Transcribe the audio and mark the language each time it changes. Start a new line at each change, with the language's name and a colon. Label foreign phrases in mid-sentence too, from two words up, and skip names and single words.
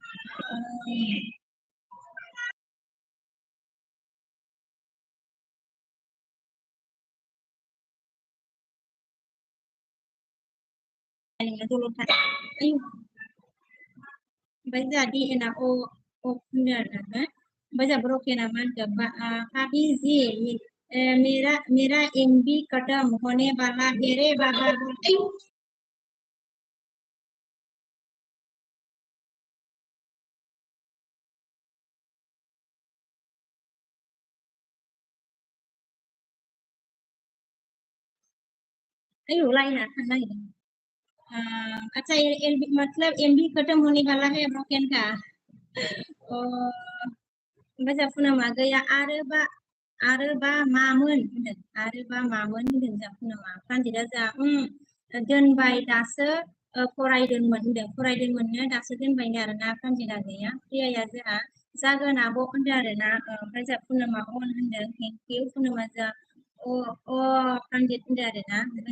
Bodo: दल'था ओमफ्राय जोंहा डिएनआ अ होनदों आरोना ओमफ्राय जोंहा ब्रकेना मा होनदों
Hindi: भाभी जी मेरा एमबी खत्म होने वाला है रे बाबा
Bodo: अयो लाइना थांनो नागिरदों
Hindi: अच्छा एलबी मतलब एमबी खत्म होने वाला है ब्रकेन का
Bodo: ओमफ्राय जोंहा पुनमा गैया आरोबा मामोन होनदों आरोबा मामोन होनदों जोंहा पुनमा फ्रान्जिदा जोंहा दोनबाय दासो फरायदोंमोन होनदों फरायदोंमोननो दासो दोनबायनो आरोना फ्रान्जिदा गैया प्रियाया जोंहा जागोन आब' होनदों आरोना ओमफ्राय जोंहा पुनमा अन होनदों
English: thank you
Bodo: पुनमा जोंहा फ्रान्जिद होनदों आरोना ओमफ्राय